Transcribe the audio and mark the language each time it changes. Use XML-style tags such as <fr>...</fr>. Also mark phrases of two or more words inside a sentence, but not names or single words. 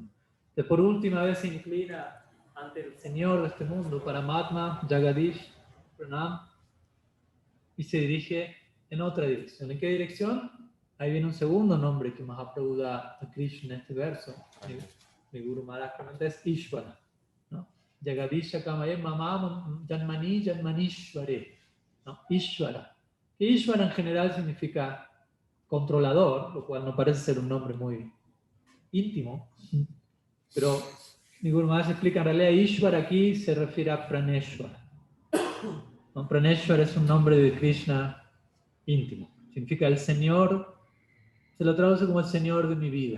<es>Entonces por última vez se inclina ante el Señor de este mundo, Paramatma, Jagadish, Pranam, y se dirige en otra dirección. ¿En qué dirección? Ahí viene un segundo nombre que Mahaprabhu da a Krishna en este verso. Mi Guru Maharaj es Ishvara, ¿no?</es> <sa>Jagadisha Kamaye Mamam Janmani Janmanishvare, ¿no?</sa> <es>Ishvara. Que Ishvara en general significa controlador, lo cual no parece ser un nombre muy íntimo, pero mi Guru Maharaj explica en realidad Ishvara aquí se refiere a Praneshvara. ¿No? Praneshvara es un nombre de Krishna íntimo, significa el Señor, se lo traduce como el Señor de mi vida.</es>